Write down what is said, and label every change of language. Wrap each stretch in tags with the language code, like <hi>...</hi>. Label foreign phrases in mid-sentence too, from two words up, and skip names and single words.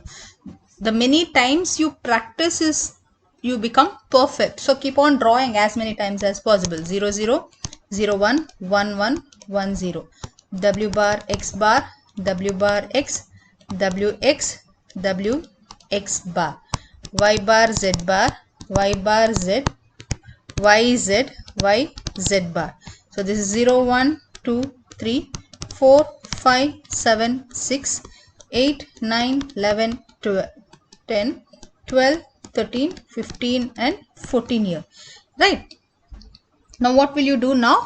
<en>The many times you practice is you become perfect, so keep on drawing as many times as possible. 0 0 0 1 1 1 1 0, w bar x bar, w bar x, w x, w x bar, y bar z bar, y bar z, y z, y z bar. So this is 0 1 2 3 4 5 7 6 8 9 11 12 10 12 13 15 and 14 here, right? Now what will you do now?</en>